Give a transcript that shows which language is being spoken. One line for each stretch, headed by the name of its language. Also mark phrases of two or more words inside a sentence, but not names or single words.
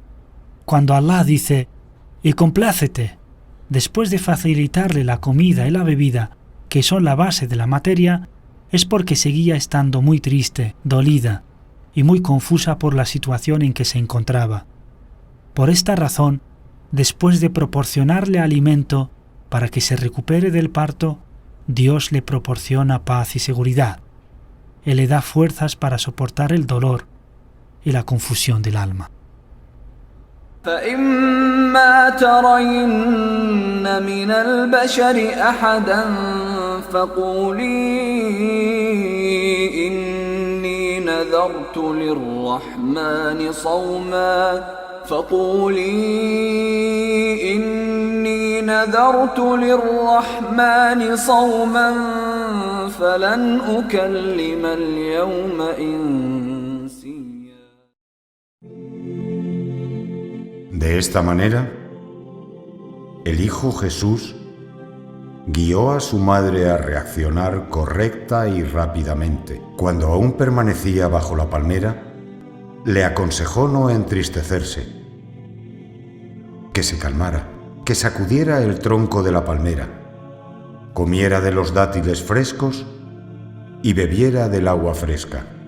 Spanish: Cuando Allah dice: y complácete, después de facilitarle la comida y la bebida, que son la base de la materia, es porque seguía estando muy triste, dolida y muy confusa por la situación en que se encontraba. Por esta razón, después de proporcionarle alimento para que se recupere del parto, Dios le proporciona paz y seguridad. Él le da fuerzas para soportar el dolor y la confusión del alma.
Arabic: فإما ترين من البشر أحدا فقولي إني نذرت للرحمن صوما فلن أكلم اليوم إنسيا.
Spanish: De esta manera, el Hijo Jesús guió a su madre a reaccionar correcta y rápidamente. Cuando aún permanecía bajo la palmera, le aconsejó no entristecerse, que se calmara, que sacudiera el tronco de la palmera, comiera de los dátiles frescos y bebiera del agua fresca.